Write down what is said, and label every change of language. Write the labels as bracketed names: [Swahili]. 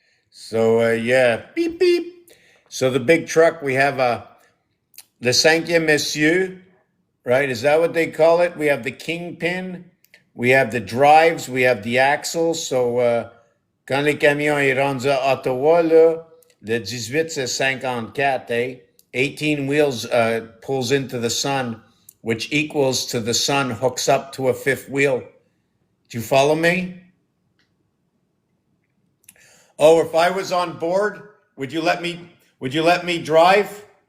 [English] So, yeah, beep, beep. So the big truck, we have the [French] cinquième monsieur, [English] right? Is that what they call it? We have the kingpin, we have the drives, we have the axles. [French] So, quand le camion est rendu à Ottawa, là, le 18, c'est 54, eh? [English] 18 wheels pulls into the sun, which equals to the sun hooks up to a fifth wheel. Do you follow me? Oh, if I was on board, would you let me drive?